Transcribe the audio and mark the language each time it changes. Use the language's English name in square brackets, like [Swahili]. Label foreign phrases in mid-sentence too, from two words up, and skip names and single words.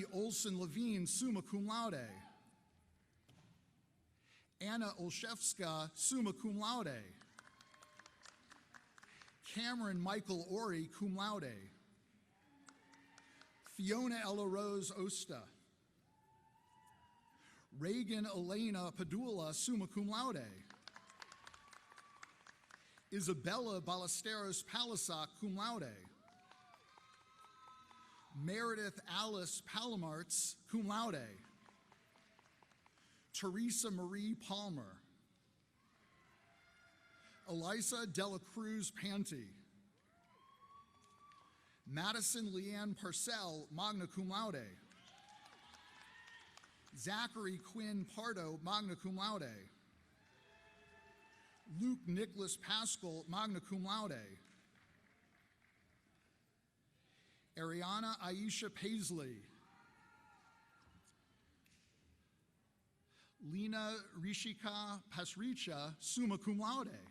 [English] Olson Levine, [Latin] summa cum laude, [English] Anna Olszewska, [Latin] summa cum laude, [English] Cameron Michael Ori, [Latin] cum laude, [English] Fiona Ella Rose Osta, Reagan Elena Padula, [Latin] summa cum laude, [English] Isabella Ballesteros Palisac, [Latin] cum laude, [English] Meredith Alice Palomartz, [Latin] cum laude, [English] Teresa Marie Palmer, Elisa Dela Cruz Panty, Madison Leanne Parcell, [Latin] magna cum laude, [English] Zachary Quinn Pardo, [Latin] magna cum laude, [English] Luke Nicholas Pascal, [Latin] magna cum laude, [English] Ariana Aisha Paisley, Lena Rishika Pasricha, [Latin] summa cum laude,